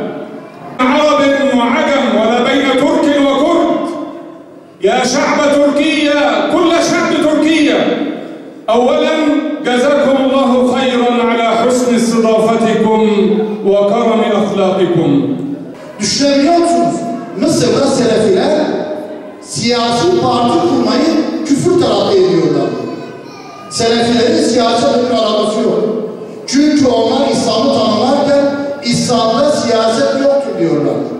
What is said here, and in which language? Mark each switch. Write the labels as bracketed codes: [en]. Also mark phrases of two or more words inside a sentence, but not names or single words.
[ar] عرب وعجم ولا بين ترك وكرد. يا شعب تركيا، كل شعب تركيا، أولا جزاكم الله خيرا على حسن استضافتكم وكرم أخلاقكم. [tr] Düşünebiliyor musunuz? Mısır'da Selefiler siyasi parti kurmayı küfür tarafı ediyorlar. Selefilerin siyasetle alakası yok. Çünkü onlar İslam'ı tanımlarken İslam'da siyaset yoktur diyorlar.